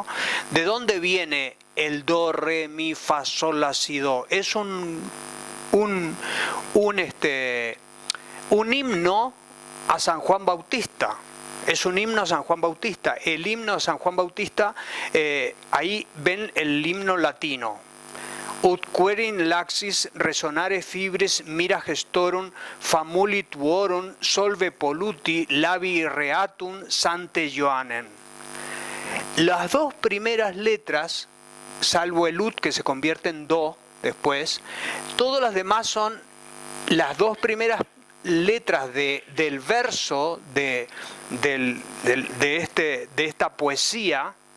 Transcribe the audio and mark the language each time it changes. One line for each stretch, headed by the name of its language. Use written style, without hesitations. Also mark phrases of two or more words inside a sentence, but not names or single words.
Spanish: ¿De dónde viene el do, re, mi, fa, sol, la, si, do? Es un himno a San Juan Bautista. Es un himno a San Juan Bautista. El himno a San Juan Bautista, ahí ven el himno latino.
Latin: Ut querin laxis resonare fibris mira gestorum famuli tuorum solve polluti labi reatum sante Joannen.
Spanish: Las dos primeras letras, salvo el ut que se convierte en do después, todas las demás son las dos primeras letras del verso de esta poesía.